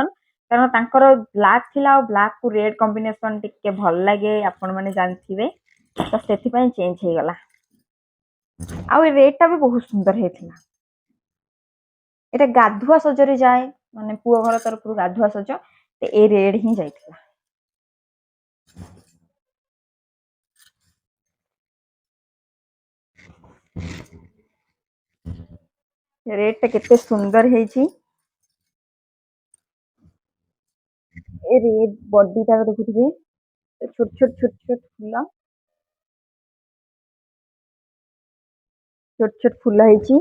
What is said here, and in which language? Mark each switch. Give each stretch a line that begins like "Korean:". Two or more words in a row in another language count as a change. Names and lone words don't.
Odia: କାରଣ ତାଙ୍କର ବ୍ଲାକ୍ ଥିଲା, ଆଉ ବ୍ଲାକ୍ କୁ
English: red combination
Odia: ଟିକେ ଭଲ ଲାଗେ, ଆପଣ ମାନେ ଜାଣିଥିବେ, ତ ସେଥିପାଇଁ ଚେଞ୍ଜ ହେଇଗଲା। ଆଉ ଏ ରେଡ ଟା ବି ବହୁତ ସୁନ୍ଦର ହେଇଥିଲା। ଏଇଟା ଗାଧୁଆ ସଜରେ ଯାଏ, ମାନେ ପୁଅ ଘର ତରଫରୁ ଗାଧୁଆ ସଜ। ଏ ରେଡ ହିଁ ଯାଇଥିଲା। ରେଡ ଟା କେତେ ସୁନ୍ଦର ହେଛି। ଏ
English: red body
Odia: ଟା ଦେଖୁଥିବେ, ଛୋଟ ଛୋଟ ଛୋଟ ଛୋଟ ଫୁଲ, ଛୋଟ ଛୋଟ ଫୁଲ ହେଛି।